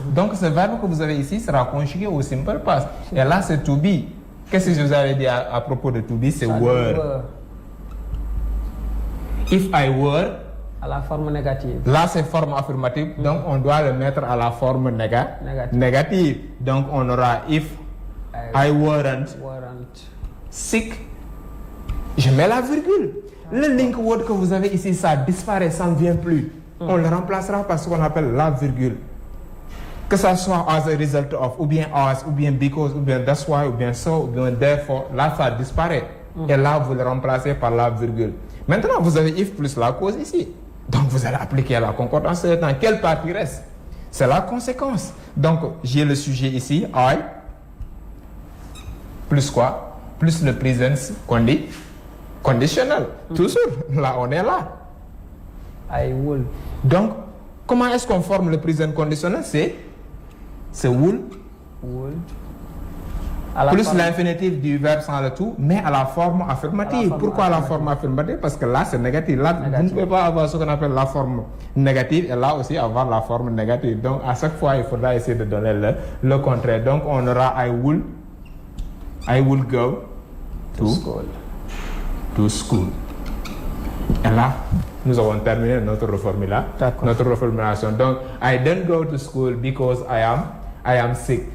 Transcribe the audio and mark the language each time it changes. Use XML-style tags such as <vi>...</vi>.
<fr>Donc, ce verbe que vous avez ici sera conjugué au simple past. Et là, c'est to be. Qu'est-ce que je vous avais dit à propos de to be? C'est were.</fr> <en>If I were.</en> <fr>À la forme négative. Là, c'est forme affirmative. Donc, on doit le mettre à la forme négative. Donc, on aura</fr> <en>if I weren't sick.</en> <fr>Je mets la virgule. Le link word que vous avez ici, ça disparaît, ça ne vient plus. On le remplacera par ce qu'on appelle la virgule. Que ça soit as a result of, ou bien as, ou bien because, ou bien that's why, ou bien so, ou bien therefore, là, ça disparaît. Et là, vous le remplacez par la virgule. Maintenant, vous avez if plus la cause ici. Donc, vous allez appliquer la concordance de temps. Quelle partie reste? C'est la conséquence. Donc, j'ai le sujet ici, I, plus quoi? Plus le present conditionnel. Toujours. Là, on est là.</fr> <en>I will.</en> <fr>Donc, comment est-ce qu'on forme le present conditionnel? C'est would. Plus l'infinitif du verbe sans le tout, mais à la forme affirmative. Pourquoi la forme affirmative? Parce que là, c'est négatif. Là, vous ne pouvez pas avoir ce qu'on appelle la forme négative et là aussi avoir la forme négative. Donc, à chaque fois, il faudra essayer de donner le contraire. Donc, on aura</fr> <en>I will go to school.</en> <fr>Et là, nous avons terminé notre reformulation.</fr> <en>Donc, I don't go to school because I am sick.</en>